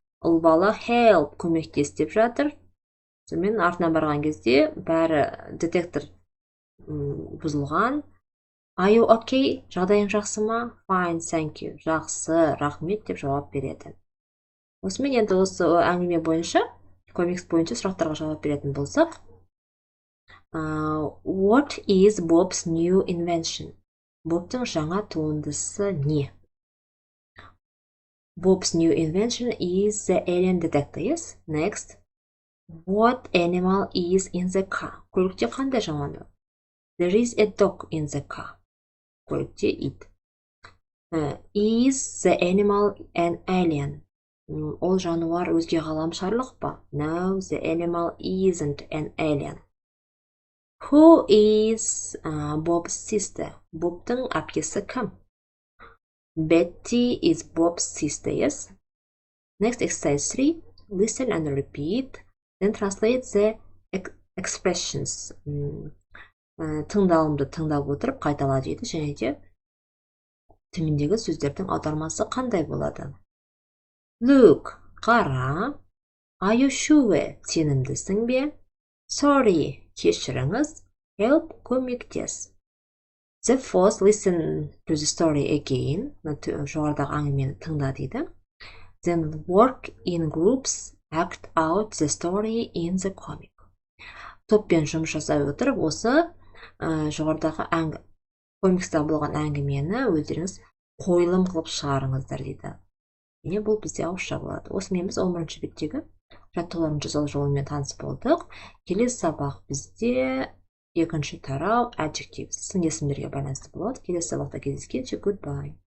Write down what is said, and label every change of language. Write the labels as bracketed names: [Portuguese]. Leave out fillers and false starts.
[Kazakh] Ол бала help, көмектес деп жатыр. Сонымен артынан барған кезде бәрі детектор бұзылған. [English] Are you okay? [Kazakh] Жағдайың жақсы ма? [English] Fine, thank you. [Kazakh] Жақсы, рахмет деп жауап береді. Осымен енді осы әңгіме бойынша, комикс бойынша сұрақтарға жауап беретін болсақ. [English] What is Bob's new invention? [Kazakh] Бобтың жаңа туындысы не? [English] Bob's new invention is the alien detector, yes? Next. What animal is in the car? [Kazakh] Көлікте қандай жануар? [English] There is a dog in the car. [Kazakh] Көлікте ит. [English] Is the animal an alien? [Kazakh] Ол жануар өзге ғаламшарлық па? [English] No, the animal isn't an alien. Who is Bob's sister? [Kazakh] Bob'тың әпкесі кім? [English] Betty is Bob's sister, yes? Next exercise 3. Listen and repeat. Then translate the expressions. [Kazakh] Тыңдалымды тыңдап отырып қайтала дейді, және де төмендегі сөздердің аудармасы қандай болады? [English] Look, [Kazakh] қара. [English] Are you sure? [Kazakh] Сенімдісің бе? [English] Sorry, [Kazakh] кешіріңіз. [English] Help, [Kazakh] көмектес. [English] The fourth, listen to the story again. [Kazakh] Жоғарыдағы әңгімені тыңда дейді. [English] Then work in groups, act out the story in the comic. [Kazakh] Топпен жұмыс жасай отырып, осы жоғарыдағы комикста болған әңгімені өздеріңіз қойылым қылып шығарыңыздар дейді. Және бұл бізде ауызша болады. Осымен біз 11-ші беттегі жаттығуларын жасау жолымен таныс болдық. Келесі сабақ бізде екінші тарау adjectives сын есімдерге байланысты болады. Келесі сабақта кездескенше goodbye.